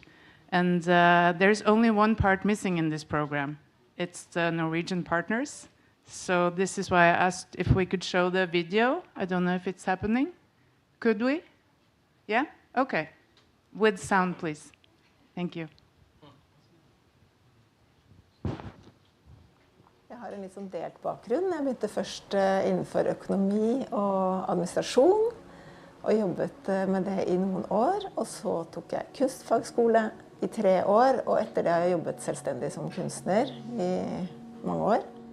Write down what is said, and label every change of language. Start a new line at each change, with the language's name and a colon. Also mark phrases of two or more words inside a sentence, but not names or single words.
English: And there's only one part missing in this program. It's the Norwegian partners. So this is why I asked if we could show the video. I don't know if it's happening. Could we? Yeah? Okay. With sound, please. Thank you.
Norwegian: Jeg har en litt sånn delt bakgrunn. Jeg begynte først innenfor økonomi og administrasjon, og jobbet med det i noen år. Og så tok jeg kunstfagskole i 3 år, og etter det har jeg jobbet selvstendig som kunstner i mange år.